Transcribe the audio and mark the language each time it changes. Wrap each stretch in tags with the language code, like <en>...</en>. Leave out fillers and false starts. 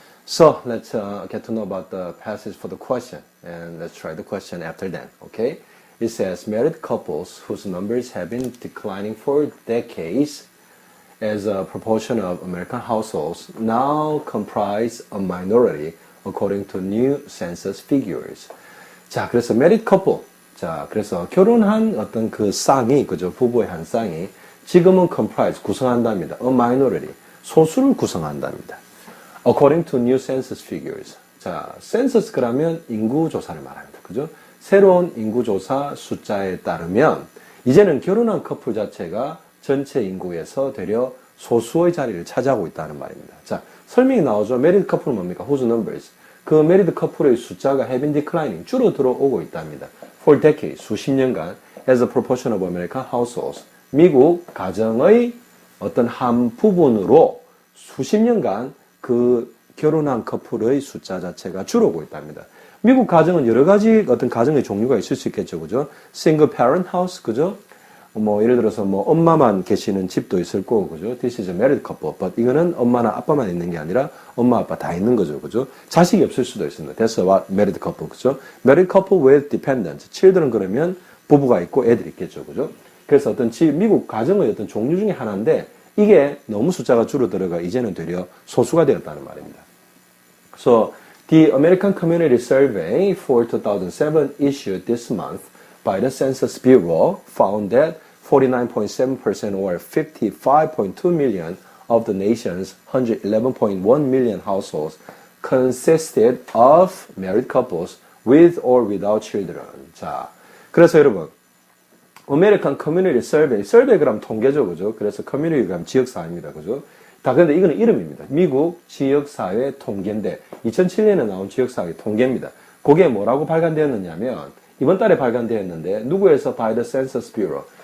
<en>So let's get to know about the passage for the question and let's try the question after that, okay? It says, married couples whose numbers have been declining for decades as a proportion of American households now comprise a minority according to new census figures.</en> <ko>자, 그래서 married couple. 자, 그래서 결혼한 어떤 그 쌍이, 그죠? 부부의 한 쌍이 지금은 comprise, 구성한답니다.</ko> <en>A minority,</en> <ko>소수를 구성한답니다.</ko> <en>According to new census figures.</en> <ko>자, census 그러면 인구조사를 말합니다. 그죠? 새로운 인구조사 숫자에 따르면 이제는 결혼한 커플 자체가 전체 인구에서 되려 소수의 자리를 차지하고 있다는 말입니다. 자, 설명이 나오죠. married couple은 뭡니까?</ko> <en>whose numbers.</en> <ko>그 married couple의 숫자가</ko> <en>have been declining,</en> <ko>줄어들어 오고 있답니다.</ko> <en>For decades,</en> <ko>수십 년간,</ko> <en>as a proportion of American households.</en> <ko>미국 가정의 어떤 한 부분으로 수십 년간 그 결혼한 커플의 숫자 자체가 줄어오고 있답니다. 미국 가정은 여러 가지 어떤 가정의 종류가 있을 수 있겠죠, 그죠?</ko> <en>Single parent house,</en> <ko>그죠? 뭐, 예를 들어서 뭐, 엄마만 계시는 집도 있을 거고, 그죠?</ko> <en>This is a married couple.</en> <ko>But 이거는 엄마나 아빠만 있는 게 아니라 엄마, 아빠 다 있는 거죠, 그죠? 자식이 없을 수도 있습니다.</ko> <en>That's what married couple,</en> <ko>그죠?</ko> <en>Married couple with dependents.</en> <ko>children 그러면 부부가 있고 애들이 있겠죠, 그죠? 그래서 어떤 미국 가정의 어떤 종류 중에 하나인데, 이게 너무 숫자가 줄어들어가 이제는 되려 소수가 되었다는 말입니다.</ko> <en>So, the American Community Survey for 2007 issued this month by the Census Bureau found that 49.7% or 55.2 million of the nation's 111.1 million households consisted of married couples with or without children.</en> <ko>자, 그래서 여러분, American Community Survey, survey 그럼 통계죠, 그죠? 그래서 community 그럼 지역사회입니다, 그죠? 다 근데 이거는 이름입니다. 미국 지역사회 통계인데 2007년에 나온 지역사회 통계입니다. 그게 뭐라고 발간되었느냐면 이번 달에 발간되었는데 누구에서</ko> <en>by the Census Bureau.</en>